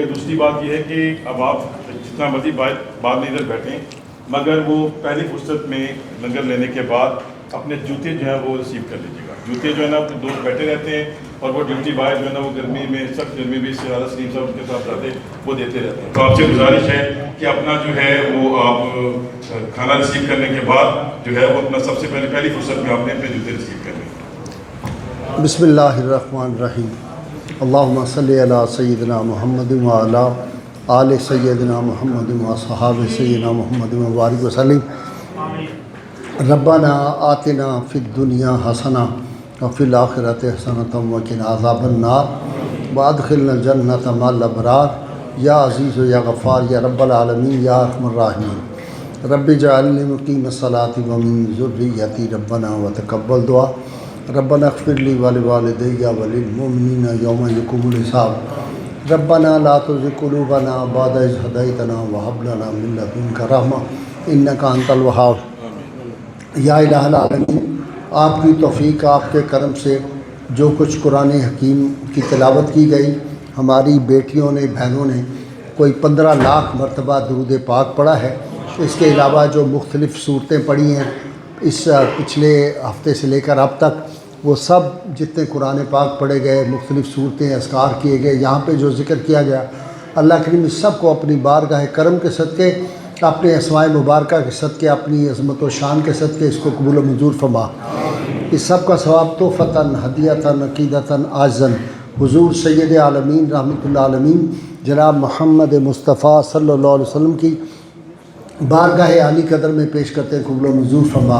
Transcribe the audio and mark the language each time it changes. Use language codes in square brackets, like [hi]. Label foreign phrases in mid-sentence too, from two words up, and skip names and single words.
[ur] دوسری بات یہ ہے کہ اب آپ جتنا مرضی بعد میں ادھر بیٹھیں، مگر وہ پہلی فرصت میں لنگر لینے کے بعد اپنے جوتے جو ہے وہ ریسیو کر لیجیےگا. جوتے جو ہے نا دوست بیٹھے رہتے ہیں اور وہ ڈیوٹی بائے جو ہے نا وہ گرمی میں، سخت گرمی میں اس سے زیادہ سلیم صاحب ان کے ساتھ جاتے وہ دیتے رہتے ہیں. تو آپ سے گزارش ہے کہ اپنا جو ہے وہ آپ کھانا ریسیو کرنے کے بعد جو ہے وہ اپنا سب سے پہلی فرصت میں آپ نے اپنے جوتے ریسیو کرنے. [ar] بسم الله الرحمن الرحيم. اللهم صل على سيدنا محمد وعلى آل سيدنا محمد وأصحاب سيدنا محمد وبارك وسلم. ربنا آتنا في الدنيا حسنة وفي الآخرة حسنة وقنا عذاب النار وأدخلنا الجنة مع الأبرار يا عزيز يا غفار يا رب العالمين يا أرحم الراحمين. رب اجعلني مقيم الصلاة ومن ذريتي ربنا وتقبل دعاء. ربنا اغفر لي ولوالدي وللمؤمنين يوم يقوم الحساب. ربنا لا تزغ قلوبنا بعد إذ هديتنا وهب لنا من لدنك رحمة إنك أنت الوهاب. يا إله العالمين, [ur] آپ کی توفیق، آپ کے کرم سے جو کچھ قرآن حکیم کی تلاوت کی گئی، ہماری بیٹیوں نے، بہنوں نے کوئی 15 لاکھ مرتبہ درود پاک پڑھا ہے. اس کے علاوہ جو مختلف سورتیں پڑھی ہیں اس پچھلے ہفتے سے لے کر اب تک, وہ سب جتنے قرآن پاک پڑھے گئے، مختلف صورتیں اذکار کیے گئے، یہاں پہ جو ذکر کیا گیا، اللہ کریم اس سب کو اپنی بارگاہ کرم کے صدقے، اپنے اسماء مبارکہ کے صدقے، اپنی عظمت و شان کے صدقے اس کو قبول و منظور فرما۔ اس سب کا ثواب تحفتاً، ہدیتاً، عقیدتاً، عاجزاً حضور سید عالمین [ar] رحمۃ اللہ عالمین [ur] جناب محمد مصطفیٰ [ar] صلی اللہ علیہ وسلم [ur] کی بارگاہ عالی قدر میں پیش کرتے ہیں، قبول و منظور فرما۔